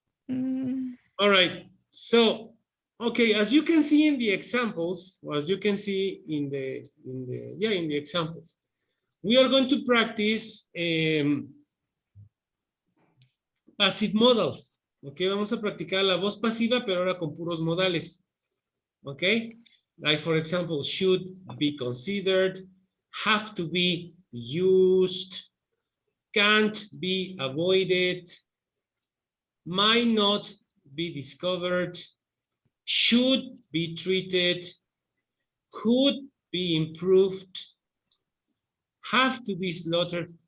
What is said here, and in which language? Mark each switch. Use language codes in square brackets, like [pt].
[en] Mm, All right. So, okay, as you can see in the examples, or as you can see in the examples, we are going to practice passive modals. [es] Okay, vamos a practicar la voz pasiva, pero ahora con puros modales. [en] Okay, like for example, should be considered, have to be used, can't be avoided, might not be discovered, should be treated, could be improved, have to be slaughtered.